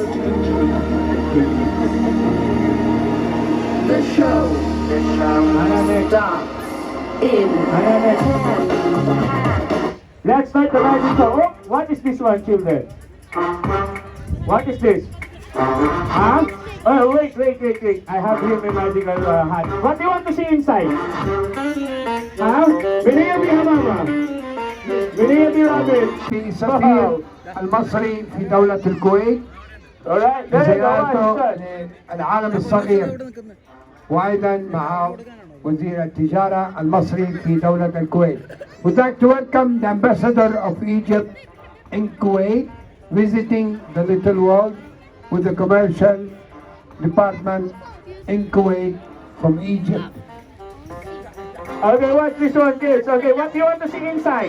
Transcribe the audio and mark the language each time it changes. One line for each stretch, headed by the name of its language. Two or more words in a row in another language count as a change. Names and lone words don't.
English: The show starts in 10. Let's start the magic show. Oh, what is this one, children? What is this? Huh? Oh, wait. I have here my magical hat. What do you want to see inside?
Filipino: Huh? Binigyan ni Hamama. Binigyan ni Robin.
Arabic: في سفير المصري في دولة الكويت. Alright, زيارته للعالم الصغير. وأيضا مع وزير التجارة المصري في دولة الكويت.
English: We'd like to welcome the ambassador of Egypt in Kuwait, visiting the little world with the commercial department in Kuwait from Egypt. Okay, watch this one, kids. Okay, what do you want to see inside?